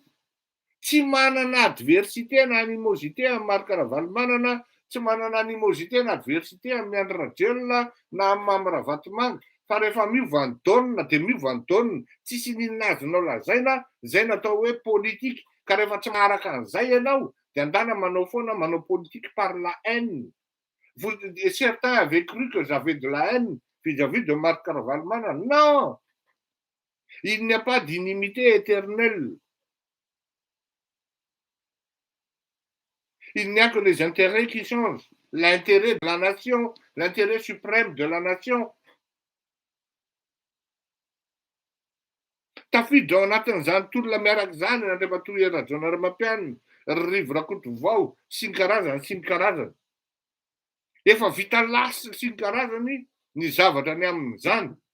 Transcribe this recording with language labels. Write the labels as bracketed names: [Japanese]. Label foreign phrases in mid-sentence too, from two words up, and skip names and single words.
[Malagasy] Tsy manana adversité na animosité amin'ny Marc Ravalomanana, tsy manana animosité na adversité amin'ny Andry Rajoelina na amin'ny Mamy Ravatomanga. Fa rehefa miova ny daonina dia miova ny daonina, tsisy ninona azonao lazaina, zay natao hoe politique. Ka rehefa tsy maharaka an'izay ianao dia andana manao foana, manao [French] politique par la haine. Certains avaient cru que j'avais de la haine vis-à-vis de Marc Ravalomanana. Non, il n'y a pas d'inimité éternelle. Il n'y a que les intérêts qui changent. L'intérêt de la nation, l'intérêt suprême de la nation. [Malagasy] Tafiditra ao anatin'izany tolona miaraka izany Andriamatoa Rajaonarimampianina, Rivo Rakotovao sy ny karazany sy ny karazany. Efa vita lasy sy ny karazany ny zavatra ny amin'izany.